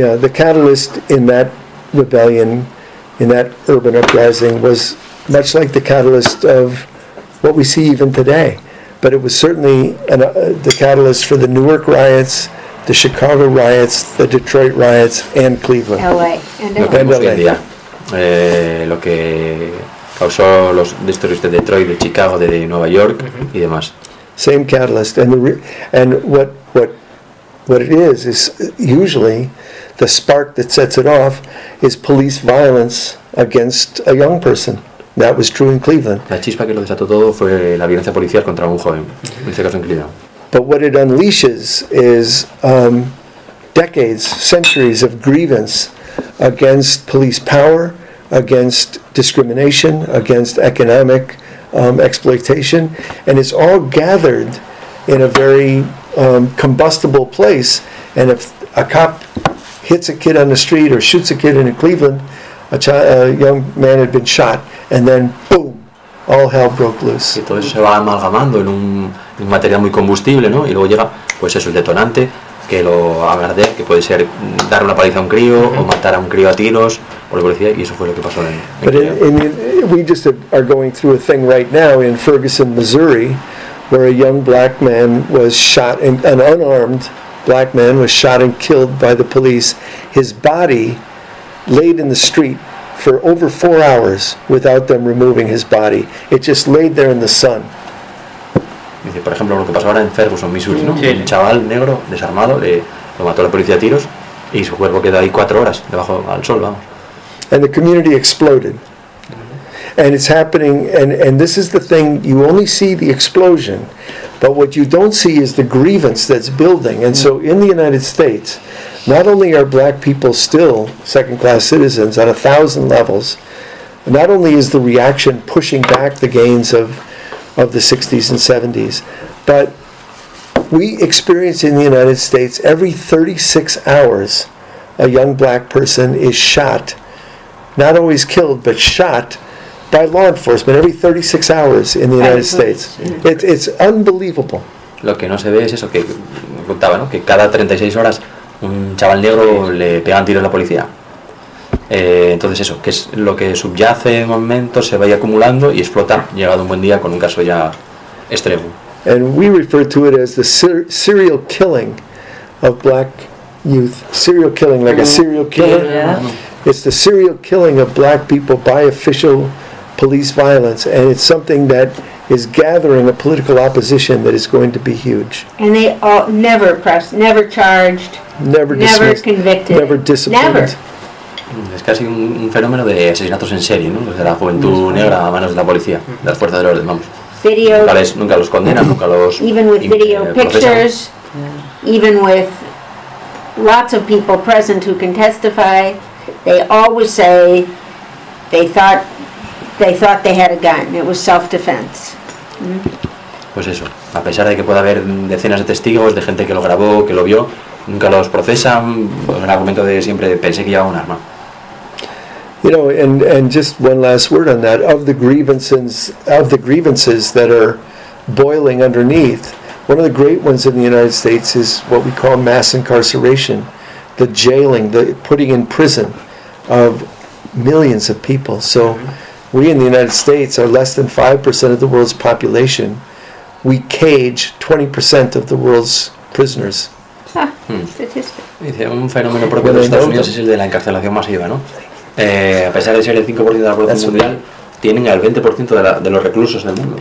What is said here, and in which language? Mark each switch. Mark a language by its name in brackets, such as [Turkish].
[English] Yeah, the catalyst in that rebellion, in that urban uprising, was much like the catalyst of what we see even today. But it was certainly the catalyst for the Newark riots, the Chicago riots, the Detroit riots, and Cleveland. LA. And LA. Yeah. [Spanish] Lo que causó los disturbios de Detroit, de Chicago, de Nueva York, mm-hmm. y demás. [English] Same catalyst. What it is usually the spark that sets it off is police violence against a young person. That was true in Cleveland. [Spanish] La chispa que lo desató todo fue la violencia policial contra un joven, en este caso en Cleveland. [English] But what it unleashes is decades, centuries of grievance against police power, against discrimination, against economic exploitation, and it's all gathered in a very combustible place, and if a cop hits a kid on the street or shoots a kid in Cleveland, a young man had been shot, and then boom, all hell broke loose. [Spanish] Y todo eso se va amalgamando en un material muy combustible, ¿no? Y luego llega, pues eso, el detonante que lo agarde, que puede ser dar una paliza a un crío, mm-hmm. o matar a un crío a tiros, o la policía, y eso fue lo que pasó. [English] We are going through a thing right now in Ferguson, Missouri, where a young black man was shot, an unarmed black man was shot and killed by the police. His body laid in the street for over 4 hours without them removing his body. It just laid there in the sun. [Spanish] Dice, por ejemplo, lo que pasó ahora en Ferguson, Missouri, ¿no? Un chaval negro desarmado lo mató la policía a tiros y su cuerpo quedó ahí 4 horas debajo al sol, vamos. [English] And the community exploded. And it's happening, and this is the thing, you only see the explosion, but what you don't see is the grievance that's building. And so in the United States, not only are black people still second-class citizens on 1,000 levels, not only is the reaction pushing back the gains of the 60s and 70s, but we experience in the United States every 36 hours a young black person is shot, not always killed, but shot by law enforcement every 36 hours in the United States. It's unbelievable. [Spanish] Lo que no se ve es eso que contaba, ¿no? Que cada 36 horas un chaval negro le pegan tiros a la policía. Entonces eso, que es lo que subyace en momentos, se va acumulando y explota, llegado un buen día con un caso ya extremo. [English] And we refer to it as the serial killing of black youth. Serial killing, like a serial killer. Yeah. It's the serial killing of black people by official police violence, and it's something that is gathering a political opposition that is going to be huge. And they all never pressed, never charged, never dismissed, never convicted, never disciplined. Never. [Spanish] Es casi un fenómeno de asesinatos en serie, ¿no? De la juventud negra a manos de la policía, de las fuerzas del orden, vamos. [English] Video. [Spanish] Nunca los condenan, nunca los. [English] Even with video pictures, even with lots of people present who can testify, they always say they thought they thought they had a gun. It was self-defense. [Spanish] Pues eso, a pesar de que pueda haber decenas de testigos, de gente que lo grabó, que lo vio, nunca los procesan, pues el argumento de siempre pensé que llevaba un arma. [English] You know, and just one last word on that, of the grievances that are boiling underneath, one of the great ones in the United States is what we call mass incarceration, the jailing, the putting in prison of millions of people. So we in the United States are less than 5% of the world's population. We cage 20% of the world's prisoners. [Spanish] Dice, un fenómeno propio de Estados Unidos es el de la encarcelación masiva, ¿no? A pesar de ser el 5% de la población mundial, tienen al 20% de los reclusos del mundo.